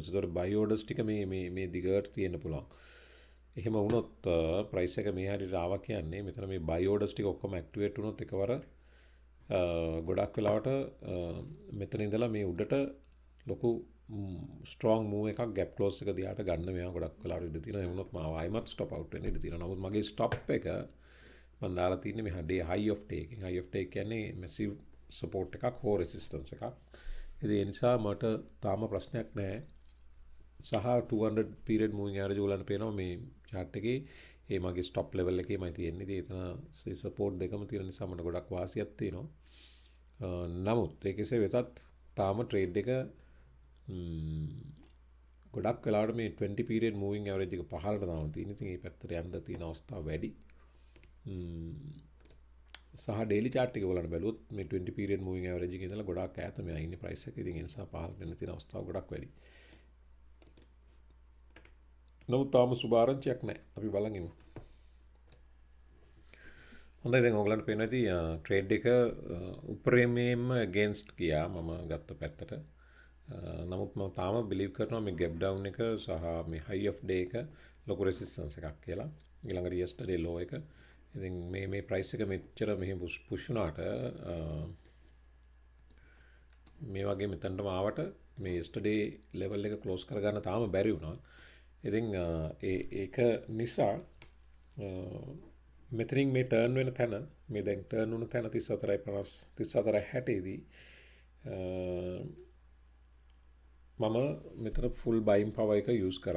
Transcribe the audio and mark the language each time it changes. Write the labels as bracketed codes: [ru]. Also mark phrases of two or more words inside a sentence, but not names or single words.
[si] ඒතර [en] buy orders [si] ටික මේ දිගට තියෙන්න පුළුවන්. එහෙම වුණොත් price එක මේ හැටියට ආවා කියන්නේ මෙතන මේ [en] buy orders [si] ටික ඔක්කොම activate වුණොත් එකවර ගොඩක් වෙලාවට මෙතන ඉඳලා මේ උඩට ලොකු [en] strong move [si] එකක් [en] gap close [si] එක දිහාට ගන්න මෙයා ගොඩක් වෙලාවට ඉඳ තියෙනවා. ඒ වුණොත් මාව ආයිමත් [en] stop out [si] වෙන්න ඉඳ තියෙනවා. නමුත් මගේ stop එක මම දාලා තින්නේ මේ හඩේ high of day එකෙන්. [en] high of day [si] කියන්නේ [en] massive support [si] එකක් හෝ resistance එකක්. ඉතින් ඒ නිසා මට තාම ප්‍රශ්නයක් නැහැ. සහ [en] 200 period moving average [si] ඔයගලන්ට පේනවා මේ chart එකේ ඒ මගේ [en] stop level [si] එකේමයි තියෙන්නේ. ඉතින් එතන support දෙකම තියෙන නිසා මට ගොඩක් වාසියක් තියෙනවා. නමුත් ඒ කෙසේ වෙතත් තාම trade එක ගොඩක් වෙලාවට මේ [en] 20 period moving average [si] එක පහළට දාන තියෙන. ඉතින් මේ පැත්තට යන්න තියෙන අවස්ථා වැඩි. සහ [en] daily chart [si] එක ඔයගලන්ට බැලුවොත් මේ [en] 20 period moving average [si] එකේ ඉඳලා ගොඩක් ඈත මෙයා ඉන්නේ price එක. ඉතින් ඒ නිසා පහළට යන්න තියෙන අවස්ථා ගොඩක් වැඩි. නමුත් තාම සුභාරංචියක් නැහැ. අපි බලන් ඉමු. හොඳයි දැන් ඔයගලන්ට පේනවා ඇති ට්‍රේඩ් එක උපරිමයෙන්ම against ගියා මම ගත්ත පැත්තට. නමුත් මම තාම බිලීව් කරනවා මේ [en] gap down [si] එක සහ මේ [en] high of day [si] එක ලොකු resistance එකක් කියලා. ඊළඟට [en] yesterday low [si] එක. ඉතින් මේ price එක මෙච්චර මෙහෙම push වුණාට මේ වගේ මෙතනටම ආවට මේ [en] yesterday level [si] එක close කරගන්න තාම බැරි වුණා. ඉතින් ඒක නිසා මෙතනින් මේ ටර්න් වෙන තැන මේ දැන් ටර්න් වුණ තැන 34.50 34.60 දී මම මෙතන [en] full buying power [si] එක යූස් කරා.